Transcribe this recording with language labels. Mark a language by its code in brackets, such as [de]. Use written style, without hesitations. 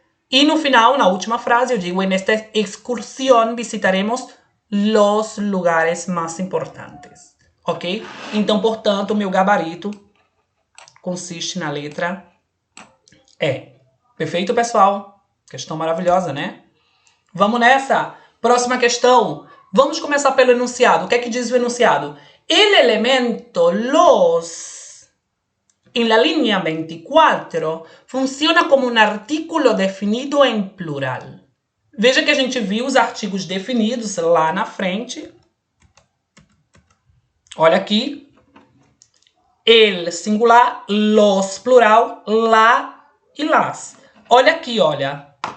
[pt] E no final, na última frase, eu digo: [es] en esta excursión visitaremos los lugares más importantes. [pt] Ok? Então, portanto, o meu gabarito consiste na letra E. Perfeito, pessoal? Questão maravilhosa, né? Vamos nessa. Próxima questão. Vamos começar pelo enunciado. O que é que diz o enunciado? [es] El elemento los en la línea 24 funciona como [pt] um [es] artículo definido [pt] em [es] plural. [pt] Veja que a gente viu os artigos definidos lá na frente. Olha aqui. El singular, los plural, la e las. Olha aqui, olha.